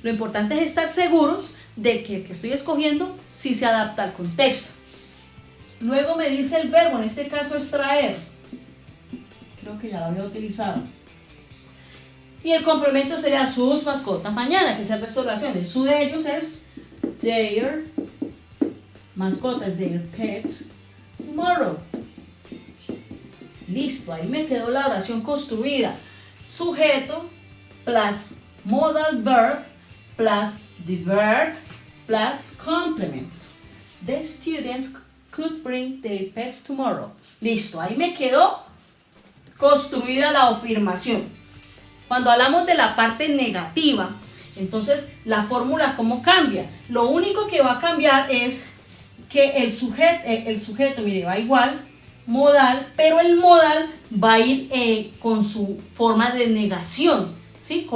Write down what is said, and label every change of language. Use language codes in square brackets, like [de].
[es] Lo importante es estar seguros de que el que estoy escogiendo sí se adapta al contexto. Luego me dice el verbo. En este caso es traer. Creo que ya lo había utilizado. Y el complemento sería sus mascotas mañana, que es el resto de oraciones. Su de ellos es their mascotas, [en] their pets tomorrow. [es] Listo, ahí me quedó la oración construida. [en] Sujeto plus modal verb plus the verb plus complement. The students could bring their pets tomorrow. [es] Listo, ahí me quedó construida la afirmación. Cuando hablamos de la parte negativa, entonces la fórmula ¿cómo cambia? Lo único que va a cambiar es que el sujeto, mire, va igual, modal, pero el modal va a ir con su forma de negación, ¿sí?